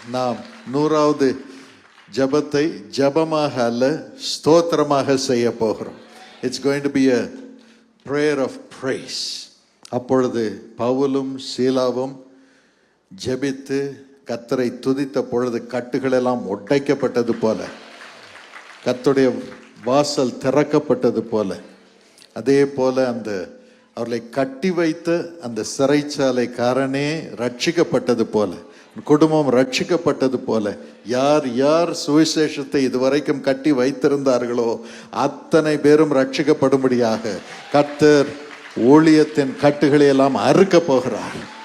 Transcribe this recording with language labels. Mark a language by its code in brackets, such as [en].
[ta] நாம் 100வது ஜெபத்தை ஜெபமாக அல்ல, ஸ்தோத்திரமாக செய்ய போகிறோம். [en] It's going to be a prayer of praise. [ta] அப்பொழுது பவுலும் சீலாவும் ஜெபித்து கர்த்தரை துதித்த பொழுது கட்டுகளெல்லாம் உடைக்கப்பட்டது போல, கர்த்தருடைய வாசல் திறக்கப்பட்டது போல, அதே போல அந்த அவர்களை கட்டி வைத்த அந்த சிறைச்சாலைக்காரனே ரட்சிக்கப்பட்டது போல, குடும்பம் ரட்சிக்கப்பட்டது போல, யார் யார் சுவிசேஷத்தை இதுவரைக்கும் கட்டி வைத்திருந்தார்களோ அத்தனை பேரும் ரட்சிக்கப்படும்படியாக கர்த்தர் ஊழியத்தின் கட்டுகளை எல்லாம் அறுக்க போகிறார்.